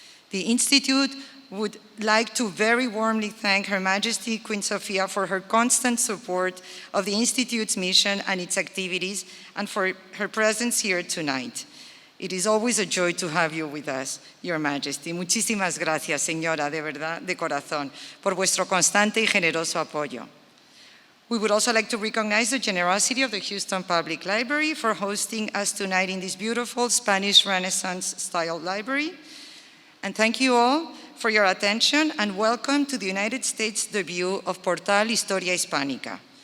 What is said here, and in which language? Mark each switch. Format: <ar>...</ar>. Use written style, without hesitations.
<en>The Institute would like to very warmly thank Her Majesty Queen Sofia for her constant support of the Institute's mission and its activities, and for her presence here tonight. It is always a joy to have you with us, Your Majesty.</en> <es>Muchísimas gracias, señora, de verdad, de corazón, por vuestro constante y generoso apoyo.</es> <en>We would also like to recognize the generosity of the Houston Public Library for hosting us tonight in this beautiful Spanish Renaissance-style library. And thank you all for your attention, and welcome to the United States debut of Portal Historia Hispánica.</en>